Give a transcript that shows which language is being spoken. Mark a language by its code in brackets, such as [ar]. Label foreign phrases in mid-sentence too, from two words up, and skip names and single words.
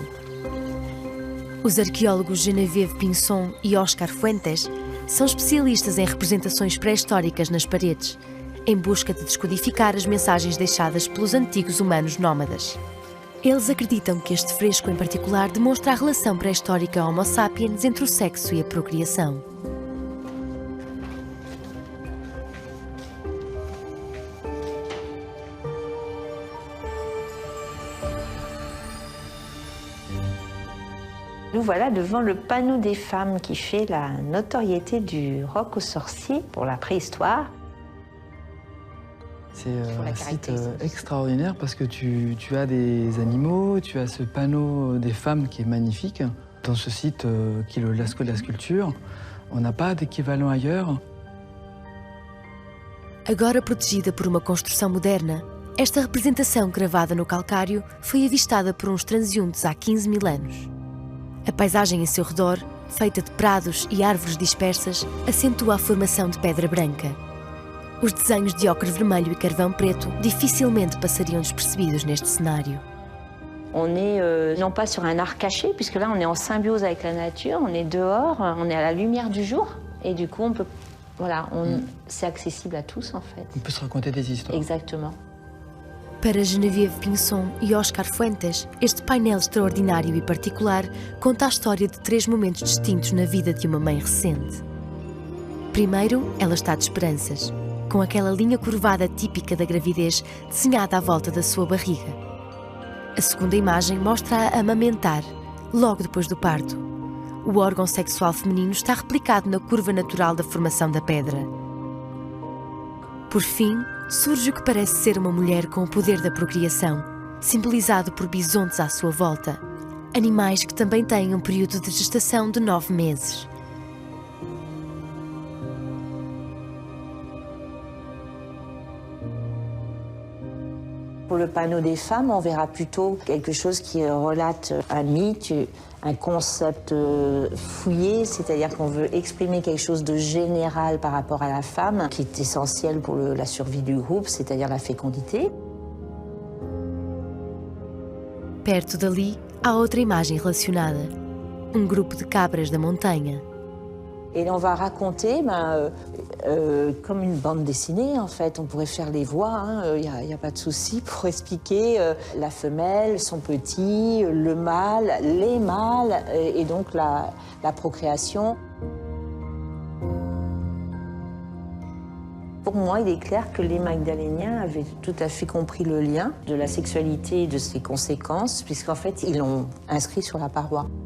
[pt] Os arqueólogos Geneviève Pinson e Oscar Fuentes são especialistas em representações pré-históricas nas paredes, em busca de descodificar as mensagens deixadas pelos antigos humanos nómadas. Eles acreditam que este fresco em particular demonstra a relação pré-histórica Homo sapiens entre o sexo e a procriação. [fr] Nous voilà devant le panneau des femmes qui fait la notoriété du roc aux sorciers pour la préhistoire. C'est un site extraordinaire parce que tu as des animaux, tu as ce panneau des femmes qui est magnifique. Dans ce site qui est le Lascaux de la sculpture, on n'a pas d'équivalent ailleurs. [pt] Agora protegida por uma construção moderna, esta representação gravada no calcário foi avistada por uns transeuntes há 15 mil anos. A paisagem em seu redor, feita de prados e árvores dispersas, acentua a formação de pedra branca. Os desenhos de ocre vermelho e carvão preto dificilmente passariam despercebidos neste cenário. [fr] On est non pas sur un art caché, puisque là on est en symbiose avec la nature, on est dehors, on est à la lumière du jour, et du coup on peut, voilà, c'est accessible à tous en fait. On peut se raconter des histoires. Exactement. [pt] Para Geneviève Pinson e Oscar Fuentes, este painel extraordinário e particular conta a história de 3 momentos distintos na vida de uma mãe recente. Primeiro, ela está de esperanças, com aquela linha curvada típica da gravidez desenhada à volta da sua barriga. A segunda imagem mostra-a a amamentar, logo depois do parto. O órgão sexual feminino está replicado na curva natural da formação da pedra. Por fim, surge o que parece ser uma mulher com o poder da procriação, simbolizado por bisontes à sua volta, animais que também têm um período de gestação de 9 meses. [fr] Pour le panneau des femmes, on verra plutôt quelque chose qui relate un mythe, un concept fouillé, c'est-à-dire qu'on veut exprimer quelque chose de général par rapport à la femme, qui est essentiel pour la survie du groupe, c'est-à-dire la fécondité. [pt] Perto dali, há outra imagem relacionada. Um grupo de cabras da montanha. [fr] Et on va raconter comme une bande dessinée, en fait. On pourrait faire les voix, il n'y a pas de souci pour expliquer la femelle, son petit, le mâle, les mâles, et donc la procréation. Pour moi, il est clair que les Magdaléniens avaient tout à fait compris le lien de la sexualité et de ses conséquences, puisqu'en fait, ils l'ont inscrit sur la paroi.